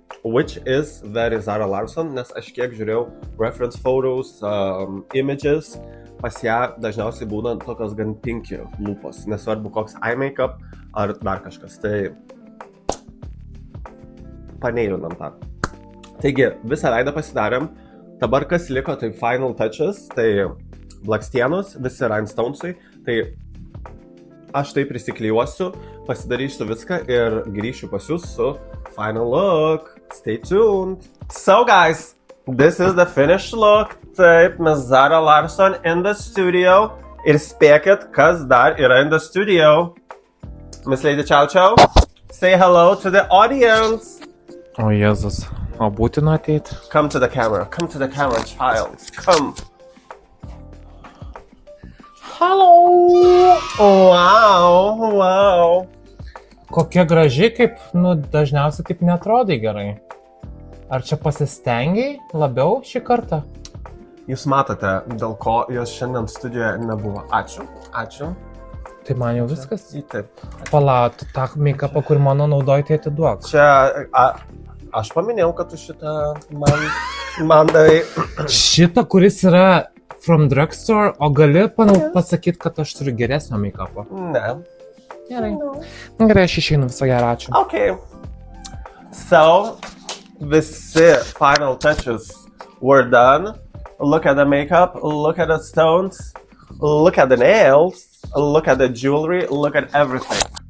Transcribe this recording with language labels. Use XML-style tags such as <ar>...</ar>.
<en>Which is very Zara Larsson,</en> <lt>nes aš kiek žiūrėjau</lt> <en>reference photos, images,</en> <lt>pas ją dažniausiai būna tokios gan pinky lūpos, nesvarbu koks eye makeup ar dar kažkas, tai paneilinam tą. Taigi, visą veidą pasidarėm, dabar kas liko, tai</lt> <en>final touches,</en> <lt>tai blakstienos, visi rhinestonesai, tai aš tai prisiklijuosiu, pasidarysiu viską ir grįšiu pas jūs su</lt> <en>final look. Stay tuned. So guys, this is the finished look.</en> <lt>Taip, mes</lt> <en>Zara Larsson in the studio.</en> <lt>Ir spėkit, kas dar yra</lt> <en>in the studio. Miss Lady Chow Chow, say hello to the audience.</en> <lt>O Jėzus, O būtina ateit.</lt> <en>Come to the camera, child. Come. Hello! Wow.</en> <lt>Kokia graži, kaip, dažniausiai taip netrodai gerai. Ar čia pasistengiai labiau šį kartą? Jūs matote, dėl ko jos šiandien studijoje nebuvo. Ačiū. Tai man jau viskas. Taip. Pala, tu tą make-upą, kur mano naudoji, tai atiduok. Čia, aš paminėjau, kad tu šitą man davai. Šitą, kuris yra</lt> <en>from drugstore,</en> <lt>o gali pasakyti, kad aš turiu geresnio make-upą? Ne. Gerai. Gerai, aš išeinu, viso gero, ačiū.</lt> <en>Okay. So,</en> <lt>visi</lt> <en>final touches were done. Look at the makeup, look at the stones, look at the nails, look at the jewelry, look at everything.</en>